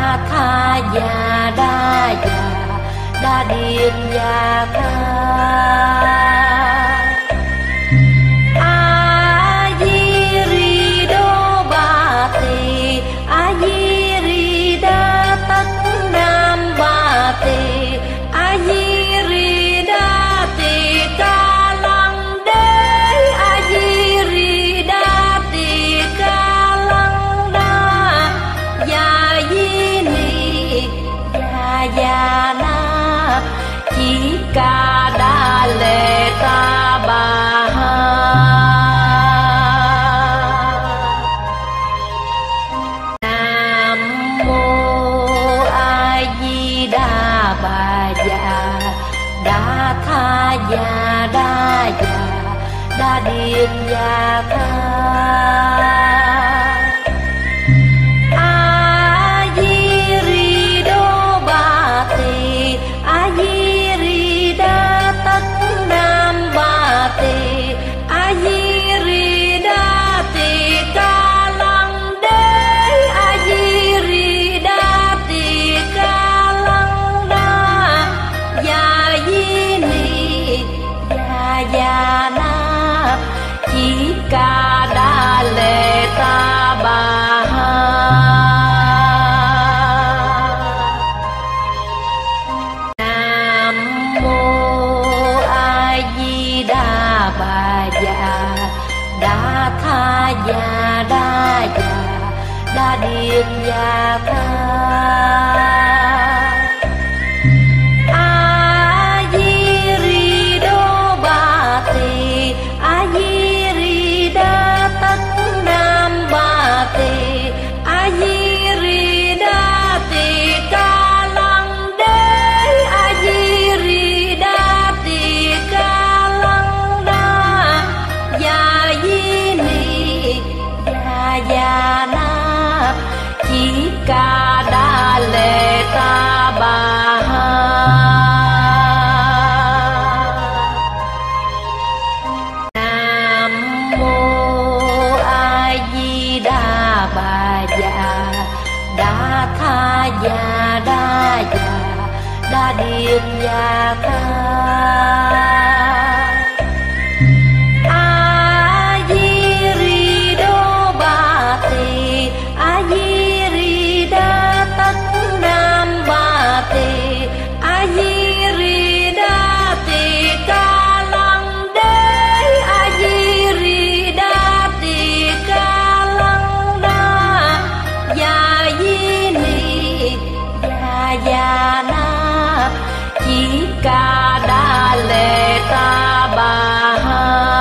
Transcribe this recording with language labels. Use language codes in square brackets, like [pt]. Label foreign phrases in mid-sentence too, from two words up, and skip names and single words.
[vi] tha ya đa điệp ya kha a di ri đô ba tỳ a di ri đa tất nam ba tỳ a di ri đa tỳ ca lăng đế a di ri đa tỳ ca lăng đa ya di ni ya na chỉ ca đa lệ ta bà ha nam mô a di đà bà già đa tha ya đa điệp ya kha a di ri đô ba tỳ a di ri đa tất nam ba tỳ a di ri đa tỳ ca lăng đế a di ri đa tỳ ca lăng đa ya di ni ya na chỉ ca đa lệ ta bà ha nam mô a di đà bà già đa tha ya đa điệp ya kha a di ri đô ba tỳ a di ri đa tất nam ba tỳ a di ri đa tỳ ca lăng đế a di ri đa tỳ ca lăng đa ya di ni ya na chỉ ca đa lệ ta bà ha nam mô a di đà bà già đa tha ya đa điệp ya kha a di ri đô ba tỳ a di ri đa tất nam ba tỳ a di ri đa tỳ ca lăng đế a di ri đa tỳ ca lăng đa ya di ni ya na chỉ ca đa lệ ta bà ha